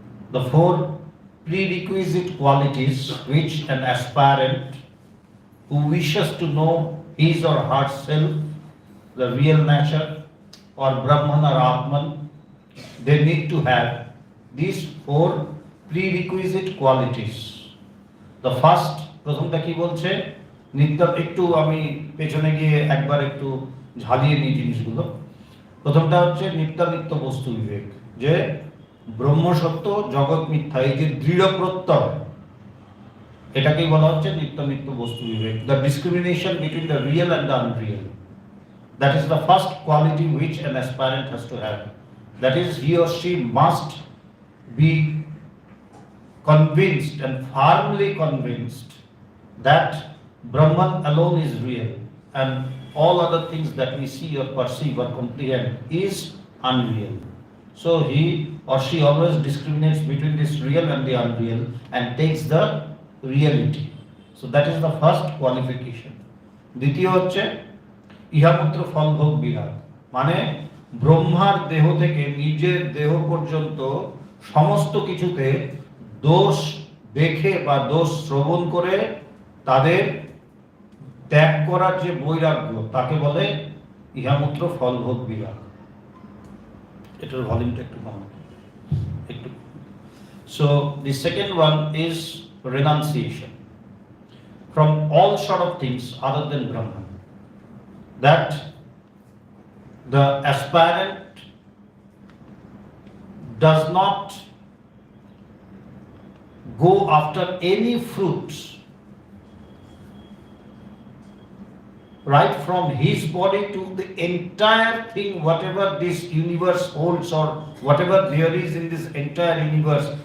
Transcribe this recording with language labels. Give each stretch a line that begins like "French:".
English: The 4 prerequisite qualities which an aspirant who wishes to know his or herself, the real nature, or Brahman or Atman, they need to have these 4 prerequisite qualities. The first,
Bangla: প্রথমটা কি বলছে, একটু আমি পেছনে গিয়ে একবার একটু ঝালিয়ে নিই জিনিসগুলো। প্রথমটা হচ্ছে নিত্য বস্তু বিবেক, যে ব্রহ্ম সত্য জগৎ মিথ্যা, এই যে দৃঢ় প্রত্যয়, এটাকেই বলা হচ্ছে নিত্য বস্তু বিবেক।
English: The discrimination between the real and the unreal, that is the first quality which an aspirant has to have. That is, he or she must be convinced and firmly convinced that Brahman alone is real and all other things that we see or perceive or comprehend is unreal. So he or she always discriminates between this real and the unreal and takes the reality. So that is the first qualification.
Bangla: দ্বিতীয় হচ্ছে ইহাপুত্র ফলভোগ বিরাগ, মানে ব্রহ্মার দেহ থেকে নিজের দেহ পর্যন্ত সমস্ত কিছুতে দোষ দেখে বা দোষ শ্রবণ করে তাদের ত্যাগ করার যে বৈরাগ্য, তাকে বলে ইহামূত্র ফলভোগ বিরাগ। এটার ভলিউমটা একটু কম, একটু।
English: So the second one is renunciation from all sort of things other than Brahman. That the aspirant does not go after any fruits right from his body to the entire thing, whatever this universe holds or whatever there is in this entire universe.